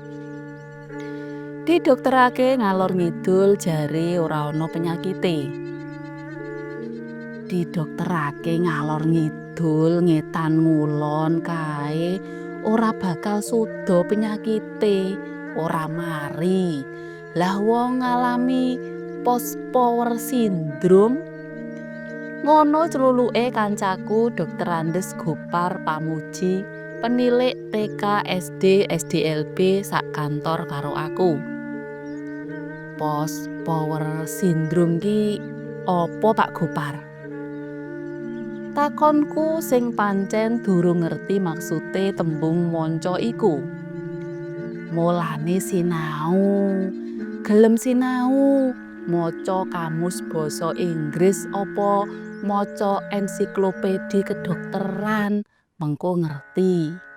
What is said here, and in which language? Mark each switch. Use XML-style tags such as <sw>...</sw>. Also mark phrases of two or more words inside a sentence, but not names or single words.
<jv>Didokterake ngalor ngidul jare ora ana penyakite. Didokterake ngalor ngidul ngetan ngulon kae ora bakal suda penyakite, ora mari. Lah wong ngalami</jv> <en>post power syndrome.</en> <jv>Ngono celuluke kancaku Dr. Andes Gopar Pamuji, penilik TK SD SDLB sak kantor karo aku.</jv> <en>Post power syndrome</en> <jv>ki opo Pak Gopar? Takonku sing pancen durung ngerti maksude tembung monco iku. Mulane sinau, gelem sinau, maca kamus basa Inggris apa maca ensiklopedi kedokteran, mengko ngerti.</jv>